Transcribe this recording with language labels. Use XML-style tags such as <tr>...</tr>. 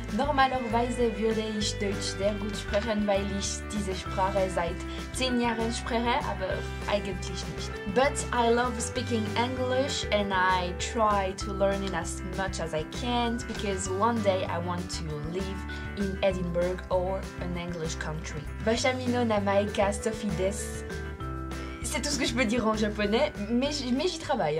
<de>Normalerweise würde ich Deutsch sehr gut sprechen, weil ich diese Sprache seit 10 Jahren spreche, aber eigentlich nicht.</de> <en>But I love speaking English and I try to learn it as much as I can because one day I want to live in Edinburgh or an English country. Bashamino namaika Sofides.</en> <fr>C'est tout ce que je peux dire en japonais, mais j'y travaille.</fr>